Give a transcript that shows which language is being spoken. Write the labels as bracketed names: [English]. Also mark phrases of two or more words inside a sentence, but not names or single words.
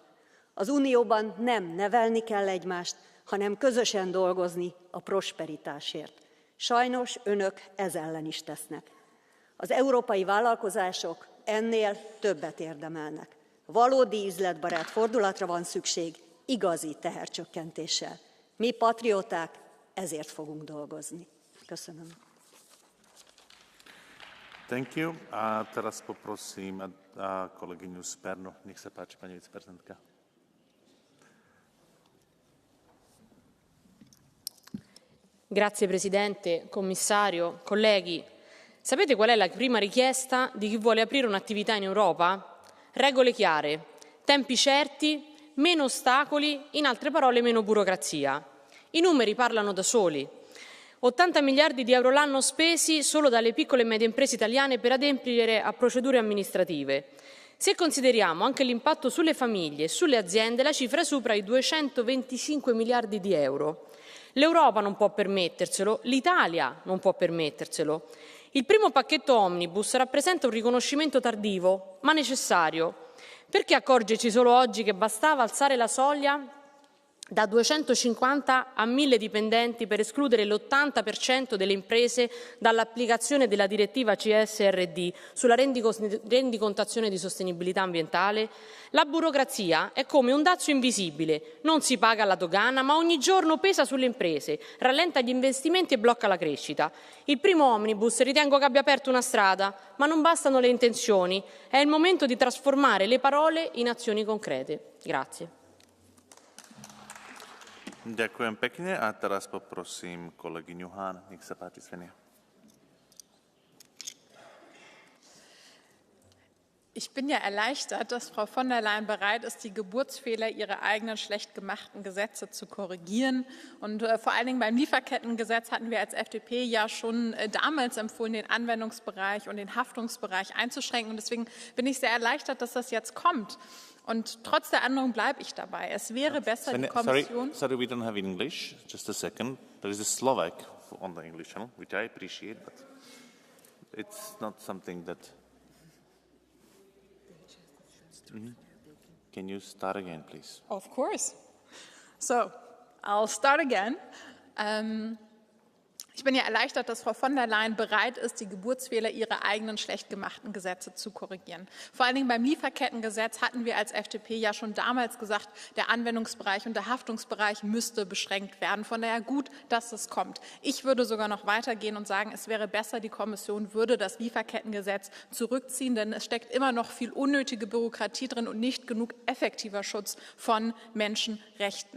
[Hungarian] Az unióban nem nevelni kell egymást, hanem közösen dolgozni a prosperitásért. Sajnos önök ez ellen is tesznek. Az európai vállalkozások ennél többet érdemelnek. Valódi üzletbarát fordulatra van szükség, igazi tehercsökkentéssel. Mi patrióták ezért fogunk dolgozni. Köszönöm. [English] Thank you. [Slovak] Teraz poprosím kolegyňu Spernu. Nech sa páči, pani viceprezidentka. [Italian] Grazie Presidente, Commissario, colleghi. Sapete qual è la prima richiesta di chi vuole aprire un'attività in Europa? Regole chiare, tempi certi, meno ostacoli, in altre parole meno burocrazia. I numeri parlano da soli. 80 miliardi di euro l'anno spesi solo dalle piccole e medie imprese italiane per adempiere a procedure amministrative. Se consideriamo anche l'impatto sulle famiglie e sulle aziende, la cifra supera i 225 miliardi di euro. L'Europa non può permetterselo, l'Italia non può permetterselo. Il primo pacchetto omnibus rappresenta un riconoscimento tardivo, ma necessario. Perché accorgerci solo oggi che bastava alzare la soglia da 250 a 1000 dipendenti per escludere l'80% delle imprese dall'applicazione della direttiva CSRD sulla rendicontazione di sostenibilità ambientale? La burocrazia è come un dazio invisibile, non si paga la dogana, ma ogni giorno pesa sulle imprese, rallenta gli investimenti e blocca la crescita. Il primo omnibus ritengo che abbia aperto una strada, ma non bastano le intenzioni, è il momento di trasformare le parole in azioni concrete. Grazie. [Slovak] Ďakujem pekne a teraz poprosím kolegyňu Hahn. Nech sa páči, Svenja. [German] Ich bin ja erleichtert, dass Frau von der Leyen bereit ist, die Geburtsfehler ihrer eigenen schlecht gemachten Gesetze zu korrigieren. Und vor allen Dingen beim Lieferkettengesetz hatten wir als FDP ja schon damals empfohlen, den Anwendungsbereich und den Haftungsbereich einzuschränken. Und deswegen bin ich sehr erleichtert, dass das jetzt kommt. Und trotz der Änderung bleibe ich dabei. Es wäre besser, die Kommission... [English] Sorry, we don't have English. Just a second. There is a Slovak on the English channel, which I appreciate, but it's not something that... Can you start again, please? Of course. So, I'll start again. [German] Ich bin ja erleichtert, dass Frau von der Leyen bereit ist, die Geburtsfehler ihrer eigenen schlecht gemachten Gesetze zu korrigieren. Vor allen Dingen beim Lieferkettengesetz hatten wir als FDP ja schon damals gesagt, der Anwendungsbereich und der Haftungsbereich müsste beschränkt werden. Von daher gut, dass es kommt. Ich würde sogar noch weitergehen und sagen, es wäre besser, die Kommission würde das Lieferkettengesetz zurückziehen, denn es steckt immer noch viel unnötige Bürokratie drin und nicht genug effektiver Schutz von Menschenrechten.